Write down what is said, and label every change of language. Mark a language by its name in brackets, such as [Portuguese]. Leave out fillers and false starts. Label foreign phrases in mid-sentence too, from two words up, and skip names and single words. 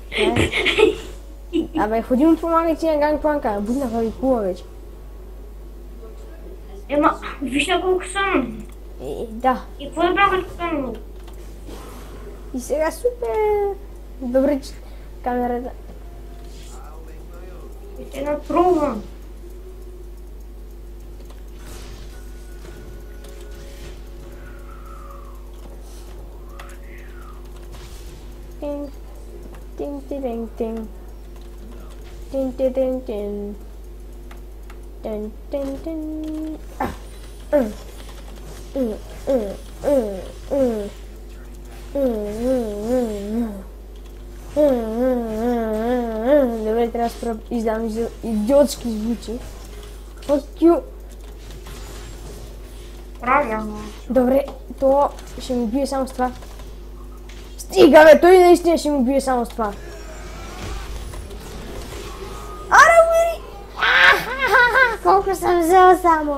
[Bulgarian] Абе, ходи му помагай ти на Гангпланка, буднаха ви кула вече. Ема, виж на колко съм. Да. И какво е правил като? И сега супер. Добре, че камерата. Ще напробвам. Тинг, тинг, тинг, тинг. Тинг, тинг, тинг, тинг. Тинг, тинг, тинг. Добре, трябва да издам идиотски звучи. [English] Fuck you. [Bulgarian] Правилно. Добре, то ще ми бие само с това. Стига, бе, той наистина ще ми бие само с това. Аре, умери! Колко съм взел само.